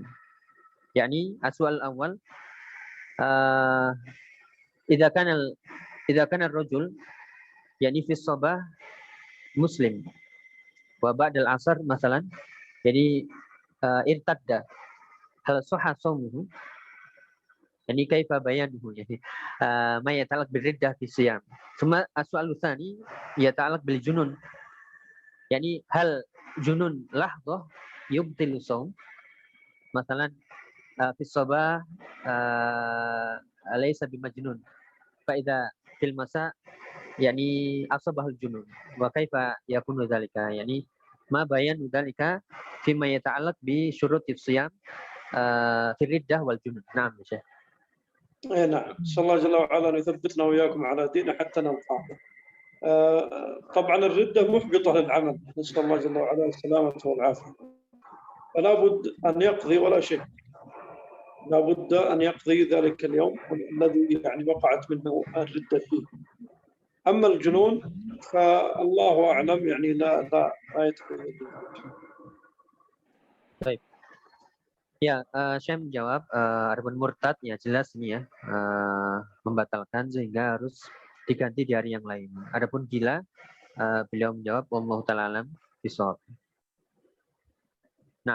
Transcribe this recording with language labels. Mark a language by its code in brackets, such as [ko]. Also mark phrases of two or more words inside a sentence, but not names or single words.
[ar] يعني السؤال الأول إذا كان الرجل يعني في صباح مسلم وبعد العصر مثلا. Jadi ارتد هل صح صومه، يعني كيف بيانه، يعني ما يتعلق بالردة في صيام. ثم السؤال الثاني يتعلق بالجنون، يعني هل الجنون لحظة يبطل الصوم، مثلا في صباح ليس بمجنون فإذا في المساء يعني أصابه الجنون وكيف يكون ذلك، يعني ما بيان ذلك فيما يتعلق بشروط الصيام في الردة والجنون. نعم يا شيخ. نعم، نسأل الله جل وعلا أن يثبتنا وإياكم على دينه حتى نلقاه. طبعا الردة محبطة للعمل، نسأل الله جل وعلا السلامة والعافية. فلا بد أن يقضي ولا شك، لا بد أن يقضي ذلك اليوم الذي يعني وقعت منه الردة فيه. أما الجنون فالله أعلم يعني لا يتقي. [id] Baik. Ya, saya menjawab, adapun murtad ya jelas ini ya, membatalkan sehingga harus diganti di hari yang lain. Adapun gila, beliau menjawab [ar] والله تعالى أعلم بالصواب. [id] Nah,